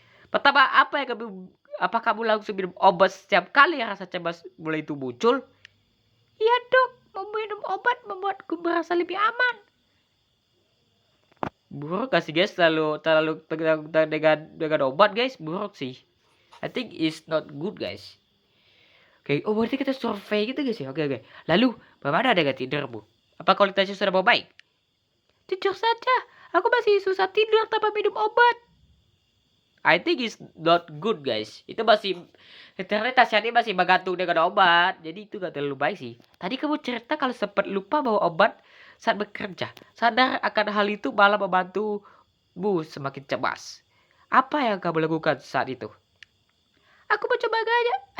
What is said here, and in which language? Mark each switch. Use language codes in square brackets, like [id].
[id] Pertama, apa kamu langsung minum obat setiap kali rasa cemas mulai itu muncul? Iya dok, meminum obat membuatku merasa lebih aman. Buruk gak sih guys? Terlalu dengan obat guys, buruk sih. [en] I think it's not good guys. [id] Oke, berarti kita survei gitu guys ya. Oke. Lalu, bagaimana dengan tidurmu? Apa kualitasnya sudah membaik? Jujur saja, aku masih susah tidur tanpa minum obat. [en] I think it's not good guys. [id] Itu masih ternyata Tasiani masih bergantung dengan obat. Jadi itu gak terlalu baik sih. Tadi kamu cerita kalau sempat lupa bawa obat saat bekerja. Sadar akan hal itu malah membantumu semakin cemas. Apa yang kamu lakukan saat itu? Aku mencoba gaya.